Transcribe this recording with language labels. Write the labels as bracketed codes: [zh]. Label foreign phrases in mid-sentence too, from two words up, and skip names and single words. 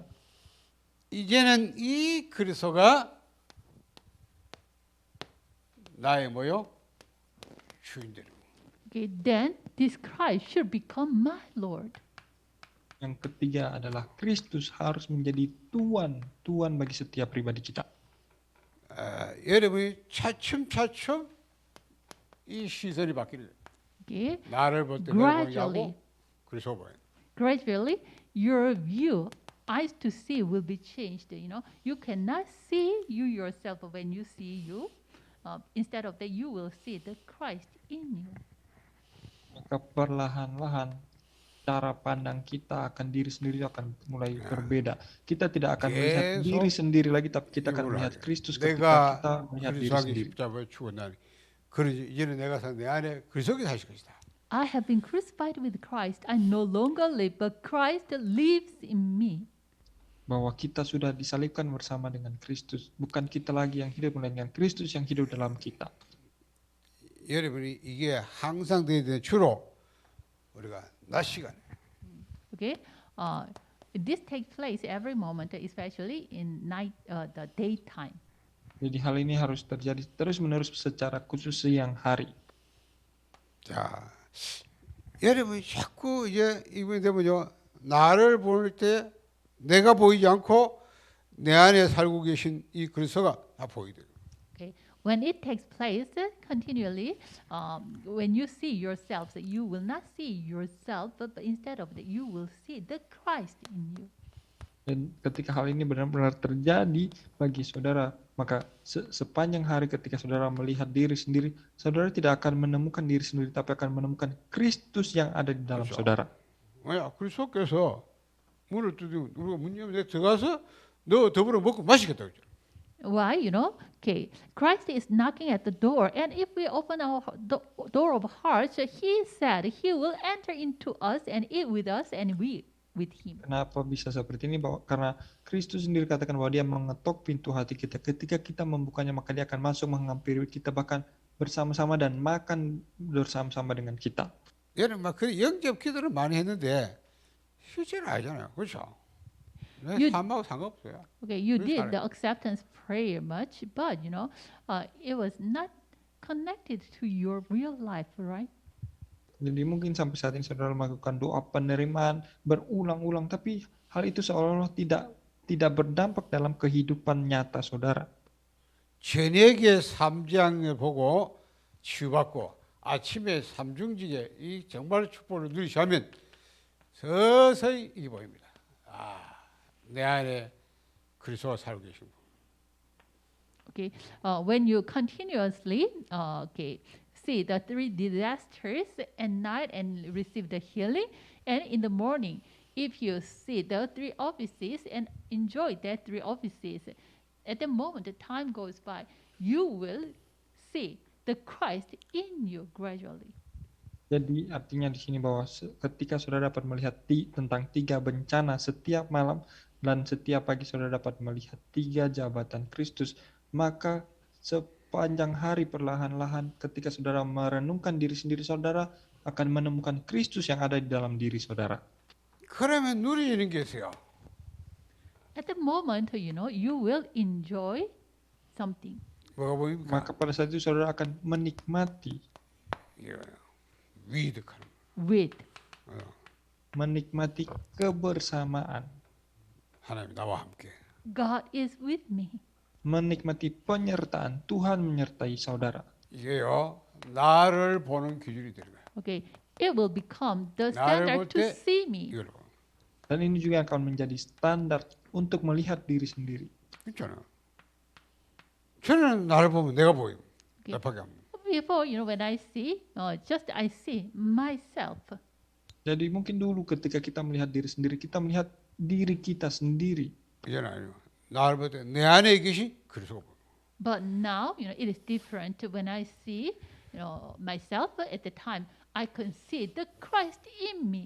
[ko] 이제는 이 그리스도가 나의 뭐요? 주인 되는 거예요. [en] Okay, then this Christ should become my Lord. [id] yang ketiga adalah Kristus harus menjadi Tuhan bagi setiap pribadi kita. [ko] 여러분이 차츰차츰 이 시선이 바뀌는 거예요. [en] Okay, [ko] 나를 볼 때 내가 보는 게 [en] gradually, [ko] 아니고 그리스도 보여요. [en] gradually, your view, eyes to see, will be changed. You cannot see you yourself when you see you. Instead of that, you will see the Christ in you. [id] Maka perlahan-lahan cara pandang kita akan diri sendiri akan mulai berbeda. Kita tidak akan melihat diri sendiri lagi, tapi kita akan melihat Kristus ketika kita melihat diri sendiri. [ko] 십자가에 죽었나니 그러지 이제는 내가 산 내 안에 그리스도가 사실 것이다. [en] I have been crucified with Christ. I no longer live, but Christ lives in me. [id] Bahwa kita sudah disalibkan bersama dengan Kristus. Bukan kita lagi yang hidup, melainkan Kristus yang hidup dalam kita. [ko] 여러분이 이게 항상 돼야 되는 주로 우리가 낮 시간에. [en] Okay, this takes place every moment, especially in night, the daytime. [id] Jadi hal ini harus terjadi terus-menerus secara khusus siang hari. [ko] 자, 여러분 자꾸 이제 이번에 되면요 나를 볼 때 내가 보이지 않고 내 안에 살고 계신 이 그리스도가 다 보이게 돼요. [en] Okay, when it takes place continually, when you see yourselves, you will not see yourself, but instead of that, you will see the Christ in you. [id] Dan ketika hal ini benar-benar terjadi bagi saudara, maka sepanjang hari ketika saudara melihat diri sendiri, saudara tidak akan menemukan diri sendiri, tapi akan menemukan Kristus yang ada di dalam saudara. [ko] 야, 그리스도께서 문을 두드리고 우리가 문 열면 내가 들어가서 너 더불어 먹고 마시겠다 그랬죠. [en] Why? Okay, Christ is knocking at the door, and if we open our door of hearts, He said He will enter into us and eat with us, and we with Him. [id] Kenapa bisa seperti ini? Karena Kristus sendiri katakan bahwa Dia mengetok pintu hati kita. Ketika kita membukanya, maka Dia akan masuk menghampiri kita, bahkan bersama-sama dan makan bersama-sama dengan kita. [ko] 얘는 막 그 영접 기도를 많이 했는데 실제는 아니잖아요. 그렇죠? 내 [en] You- [ko] 삶하고 상관없어요. [en] Okay, you Who's did that? the acceptance prayer much, but it was not connected to your real life, right? [id] Jadi mungkin sampai saat ini saudara melakukan doa penerimaan berulang-ulang, tapi hal itu seolah-olah tidak berdampak dalam kehidupan nyata saudara. [ko] 저녁에 삼장을 보고 치유받고 아침에 삼중직에 이 정말 축복을 누리시면 서서히 이게 보입니다. 내 안에 그리스도가 살고 계신 분. [en] Okay, when you continuously see the three disasters at night and receive the healing, and in the morning, if you see the three offices and enjoy that three offices, at the moment the time goes by, you will see the Christ in you gradually. [id] Jadi artinya di sini bahwa ketika saudara dapat melihat tentang 3 bencana setiap malam dan setiap pagi saudara dapat melihat 3 jabatan Kristus, maka sepanjang hari perlahan-lahan ketika saudara merenungkan diri sendiri, saudara akan menemukan Kristus yang ada di dalam diri saudara. [ko] 그러면 누리는 게 있어요. [en] At the moment, you will enjoy something. [ko] 뭐가 보입니까? [id] Maka pada saat itu saudara akan menikmati [ko] 위득하는 [en] With [id] menikmati kebersamaan, [ko] 하나님 나와 함께. [en] God is with me. [id] menikmati penyertaan Tuhan menyertai saudara. [ko] 이게요 나를 보는 기준이 되는 거예요. [en] Okay, it will become the [ko] 나를 [en] standard [ko] 볼 [en] to [ko] 때 [en] see me. [ko] 이걸로 [id] Dan ini juga akan menjadi standar untuk melihat diri sendiri. [ko] 있잖아. 저는 나를 보면 내가 보임. [en] Okay. [ko] 나밖에 안 보여. [en] Before, when I see, just I see myself. [id] Jadi mungkin dulu ketika kita melihat diri sendiri, kita melihat diri kita sendiri. [ko] 이제는 아니요. 나를 볼 때 내 안에 계신 그리스도가 보여. [en] But now, it is different. When I see, myself at the time, I can see the Christ in me.